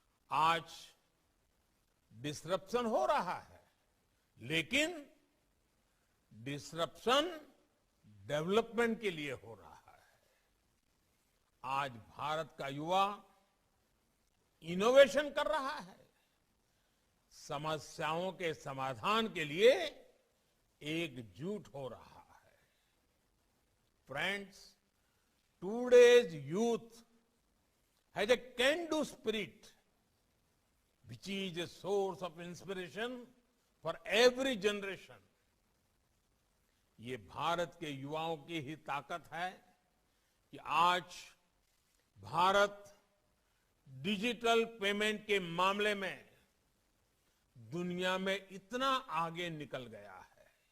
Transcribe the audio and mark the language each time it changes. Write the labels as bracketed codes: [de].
[hi] आज डिसरप्शन हो रहा है, लेकिन डिसरप्शन डेवलपमेंट के लिए हो रहा है। आज भारत का युवा इनोवेशन कर रहा है, समस्याओं के समाधान के लिए एकजुट हो रहा है। [en] Friends, today's youth has a can-do spirit, which is a source of inspiration for every generation. [hi] ये भारत के युवाओं की ही ताकत है कि आज भारत डिजिटल पेमेंट के मामले में दुनिया में इतना आगे निकल गया है।